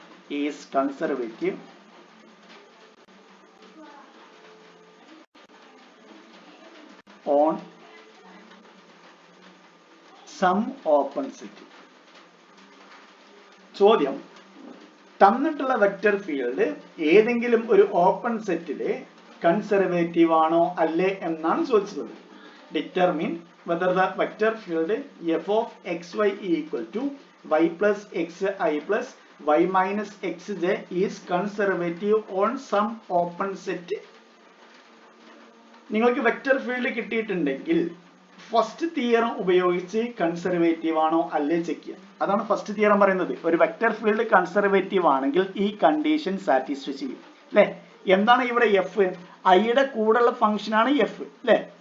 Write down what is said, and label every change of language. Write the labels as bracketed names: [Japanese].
[English] Is conservative on some open set. [Malayalam] ചോദ്യം, തന്നിട്ടുള്ള vector field ഏതെങ്കിലും ഒരു ഓപ്പൺ സെറ്റിലെ കൺസർവേറ്റീവ് ആണോ അല്ലേ എന്നാണ് ചോദിച്ചത്. [English] Determine whether the vector field f of xy equal to y plus xi plus y minus xj is conservative on some open set. [Malayalam] നിങ്ങൾക്ക് വെക്റ്റർ ഫീൽഡ് കിട്ടിയിട്ടുണ്ടെങ്കിൽ ഫസ്റ്റ് തിയറം ഉപയോഗിച്ച് കൺസർവേറ്റീവ് ആണോ അല്ലേ ചെക്ക് ചെയ്യാം. അതാണ് ഫസ്റ്റ് തിയറം പറയുന്നത്. ഒരു vector field conservative ആണെങ്കിൽ ഈ കണ്ടീഷൻ സാറ്റിസ്ഫൈ ചെയ്യും അല്ലെ. എന്താണ് ഇവിടെ എഫ്, ഐയുടെ കൂടെയുള്ള ഫംഗ്ഷൻ ആണ് എഫ് അല്ലെ.